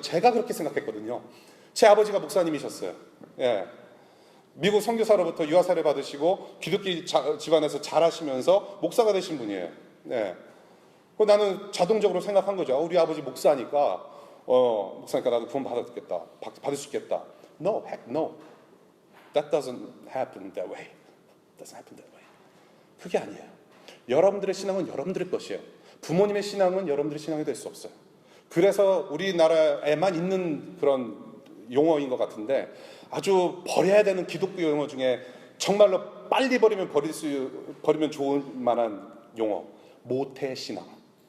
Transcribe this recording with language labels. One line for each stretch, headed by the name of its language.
Korean: 제가 그렇게 생각했거든요. 제 아버지가 목사님이셨어요. 예. 미국 선교사로부터 유아사를 받으시고 기독교 집안에서 자라시면서 목사가 되신 분이에요. 예. 나는 자동적으로 생각한 거죠. 우리 아버지 목사니까 나도 구원 받을 수 있겠다.
English: No, heck no. That doesn't happen that way. Doesn't happen that way.
Korean: 그게 아니에요. 여러분들의 신앙은 여러분들의 것이에요. 부모님의 신앙은 여러분들의 신앙이 될 수 없어요. 그래서 우리나라에만 있는 그런 용어인 것 같은데, 아주 버려야 되는 기독교 용어 중에 정말로 빨리 버리면 좋은 만한 용어, 모태신앙.